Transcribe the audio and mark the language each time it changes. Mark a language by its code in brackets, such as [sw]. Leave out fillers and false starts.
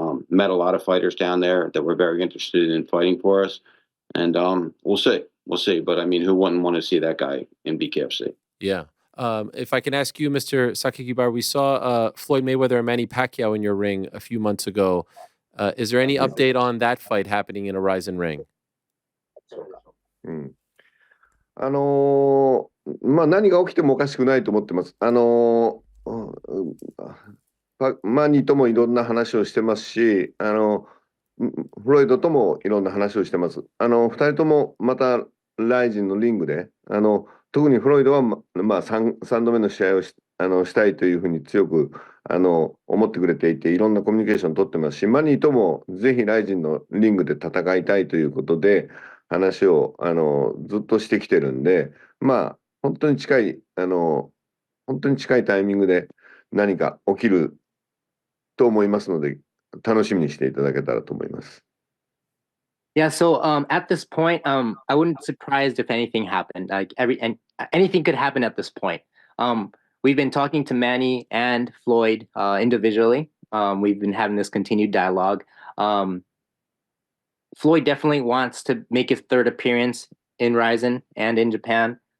[en] Met a lot of fighters down there that were very interested in fighting for us, and we'll see. We'll see. But I mean, who wouldn't want to see that guy in BKFC? Yeah. If I can ask you, Mr. Sakakibara, we saw Floyd Mayweather and Manny Pacquiao in your ring a few months ago. Is there any update on that fight happening in a RIZIN ring? [ja] 何が起きてもおかしくないと思ってます。マニーともいろんな話をしてますし、フロイドともいろんな話をしてます。 2人ともまたRIZINのリングで、特にフロイドは、3度目の試合をしたいというふうに強く思ってくれていて、いろんなコミュニケーションを取ってますし、マニーともぜひRIZINのリングで戦いたいということで、話をずっとしてきてるんで、本当に近いタイミングで何か起きると思いますので、楽しみにしていただけたらと思います。 [en] Yeah, so at this point, I wouldn't be surprised if anything happened. Anything could happen at this point. We've been talking to Manny and Floyd individually. We've been having this continued dialogue. Floyd definitely wants to make his third appearance in RIZIN and in Japan.